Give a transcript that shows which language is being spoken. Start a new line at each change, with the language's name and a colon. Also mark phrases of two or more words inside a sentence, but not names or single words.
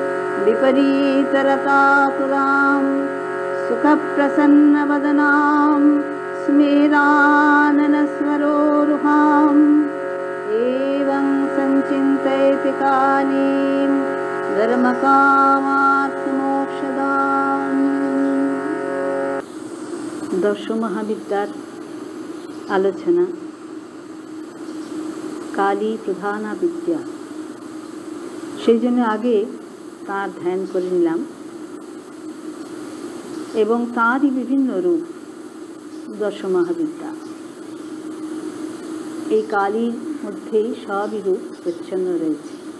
Sanskrit: विपरीतरतातुरां सुखप्रसन्नवदनां स्मेराननस्वरोरुहाम् एवं संचिन्तयति कालीं धर्मकामार्थमोक्षदाम्।
Bangla: দশ মহাবিদ্যার আলোচনা কালী প্রধানা বিদ্যা সেই জন্য আগে তার ধ্যান করে নিলাম এবং তারই বিভিন্ন রূপ দশ মহাবিদ্যা। এই কালীর মধ্যেই সবই রূপ প্রচ্ছন্ন রয়েছে।